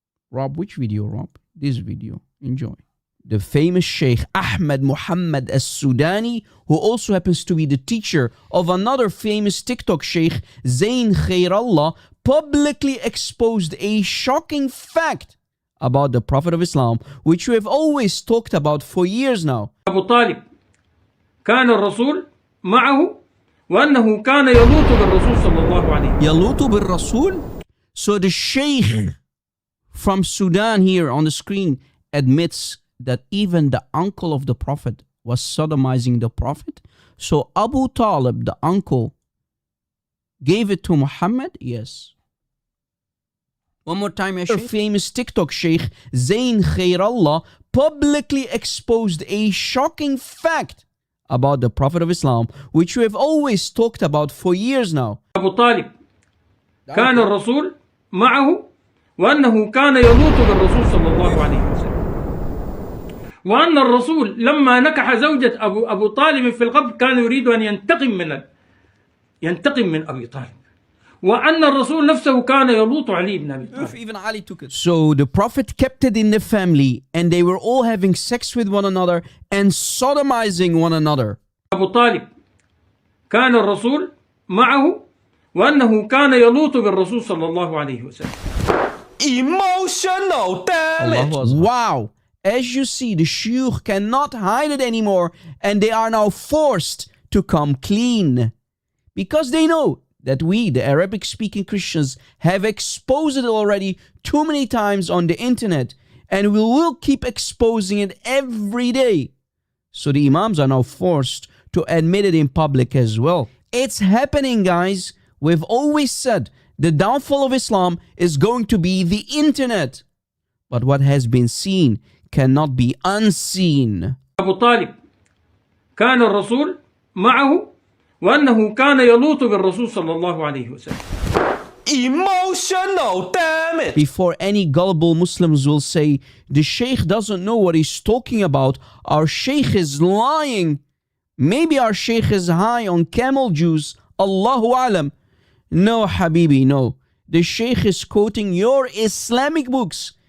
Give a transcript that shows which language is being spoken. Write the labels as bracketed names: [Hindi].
[English] Rob, which video, Rob? This video. Enjoy. The famous Sheikh Ahmed Muhammad al-Sudani, who also happens to be the teacher of another famous TikTok Sheikh, Zayn Khairallah, publicly exposed a shocking fact about the Prophet of Islam, which we have always talked about for years now. [Arabic] أبو طالب كان الرسول معه وأنه كان يلوط بالرسول صلى الله عليه. يلوط بالرسول? [English] So the Sheikh from Sudan here on the screen admits that even the uncle of the Prophet was sodomizing the Prophet. So Abu Talib, the uncle, gave it to Muhammad? Yes. One more time, ya Sheikh. Famous TikTok Sheikh Zayn Khairallah publicly exposed a shocking fact about the Prophet of Islam, which we have always talked about for years now. [Arabic] أبو طالب كان الرسول معه وأنه كان يلوط بالرسول صلى الله عليه وسلم. وأن الرسول لما نكح زوجة أبو طالب في القبر كان يريد أن ينتقم من أبي طالب. وأن الرسول نفسه كان يلوط علي بن أبي طالب. [English] Even Ali took it. So the Prophet kept it in the family and they were all having sex with one another and sodomizing one another. [Arabic] أبو طالب كان الرسول معه وأنه كان يلوط بالرسول صلى الله عليه وسلم. [English] Emotional damage. Wow. As you see, the shuyukh cannot hide it anymore and they are now forced to come clean. Because they know that we, the Arabic-speaking Christians, have exposed it already too many times on the internet and we will keep exposing it every day. So the Imams are now forced to admit it in public as well. It's happening, guys. We've always said the downfall of Islam is going to be the internet. But what has been seen cannot be unseen. [Arabic] أبو طالب كان الرسول معه وأنه كان يلوط بالرسول صلى الله عليه وسلم. [English] Emotional damage. Before any gullible Muslims will say, the Sheikh doesn't know what he's talking about, our Sheikh is lying. Maybe our Sheikh is high on camel juice, Allahu Alam. No, Habibi, no. The Sheikh is quoting your Islamic books.